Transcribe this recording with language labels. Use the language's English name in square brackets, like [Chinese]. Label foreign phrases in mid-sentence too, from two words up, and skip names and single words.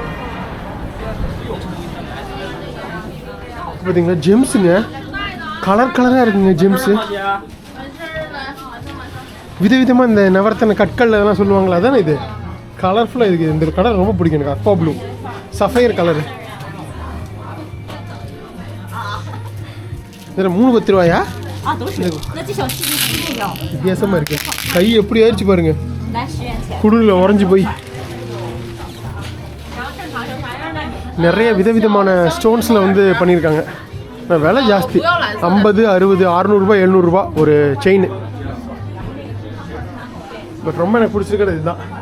[Tamil] பார்த்தீங்களா, ஜெம்ஸுங்க, கலர் கலராக இருக்குங்க ஜெம்ஸு. விதவிதமாக இந்த நவரத்தன கற்கள் அதெல்லாம் சொல்லுவாங்களா, அதானே இது கலர்ஃபுல்லாக இருக்குது. இந்த கலர் ரொம்ப பிடிக்கும் எனக்கு, [English] aqua blue, sapphire colour. [Tamil] இதில் 3 10 ரூபாயா? [Chinese] 啊，都是。那这小细是那个， [Tamil] வித்தியாசமாக இருக்கு. கை எப்படி ஆயிடுச்சு பாருங்க. [Chinese] 来10元钱。 [Tamil] குளிரில் உறைஞ்சி போய் நிறைய விதவிதமான ஸ்டோன்ஸில் வந்து பண்ணியிருக்காங்க. விலை ஜாஸ்தி, 50, 60, 600 700 ஒரு செயின். பட் ரொம்ப எனக்கு பிடிச்சிருக்கிறது இதுதான்.